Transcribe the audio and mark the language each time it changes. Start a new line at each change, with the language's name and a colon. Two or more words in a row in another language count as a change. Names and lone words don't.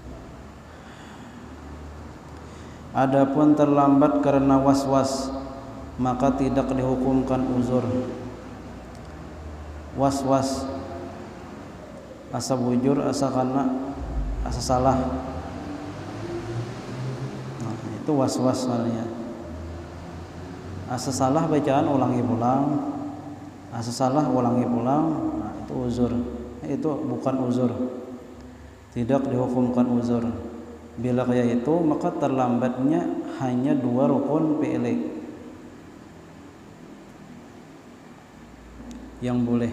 Indonesian: Adapun terlambat karena was-was, maka tidak dihukumkan uzur. Was-was,
Banjar: asa bujur, asa kana, asa salah, nah itu was-was namanya. Asa salah bacaan ulangi pulang, asa salah ulangi pulang, nah itu uzur.
Indonesian: Itu bukan uzur, tidak dihukumkan uzur. Bila kayak itu maka terlambatnya hanya 2
Arabic: ركن فعلي
Indonesian: yang boleh.